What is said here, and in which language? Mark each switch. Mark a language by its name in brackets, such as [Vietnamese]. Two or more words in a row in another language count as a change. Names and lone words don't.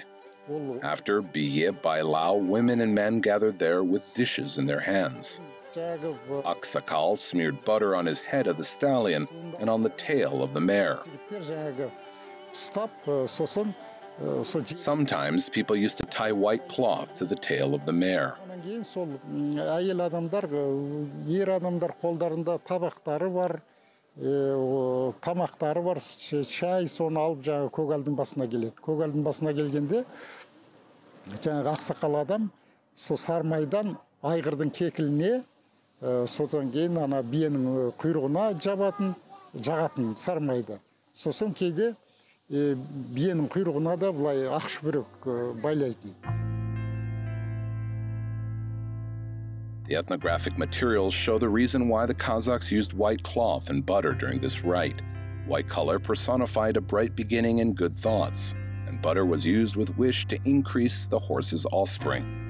[English] After Biye Bailao, women and men gathered there with dishes in their hands. Aksakal smeared butter on his head of the stallion and on the tail of the mare. Sometimes people used to tie white cloth to the tail of the mare. [Kazakh] Тамақтары бар, шай, соны алып жаңағы көгалдың басына келеді. Көгалдың басына келгенде жаңағы ақсақал адам сол сармайдан айғырдың кекіліне, содан кейін ана биенің құйрығына жағатын сармайды. Сосын кейде биенің құйрығына да былай ақ шүберек байлайтын. [English] The ethnographic materials show the reason why the Kazakhs used white cloth and butter during this rite. White color personified a bright beginning and good thoughts, and butter was used with wish to increase the horse's offspring.